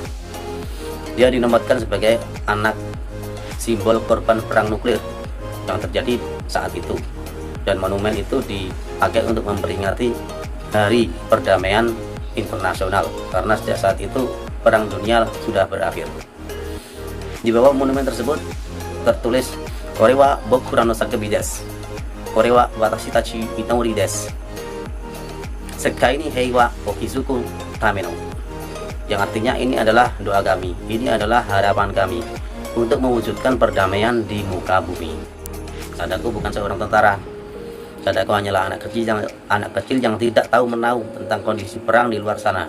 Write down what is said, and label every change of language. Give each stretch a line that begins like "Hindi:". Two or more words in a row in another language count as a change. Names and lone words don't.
Indonesian: Dia dinobatkan sebagai anak simbol korban perang nuklir yang terjadi saat itu, dan monumen itu dipakai untuk memperingati Hari Perdamaian Internasional karena sejak saat itu perang dunia sudah berakhir. Di bawah monumen tersebut tertulis
Japanese: これは 僕 の 叫び です. これは 私たち いともり です. 世界 に 平和 を 築く ために.
Indonesian: Yang artinya ini adalah doa kami, ini adalah harapan kami untuk mewujudkan perdamaian di muka bumi. Sadako bukan seorang tentara. Sadako hanyalah anak kecil yang tidak tahu menahu tentang kondisi perang di luar sana.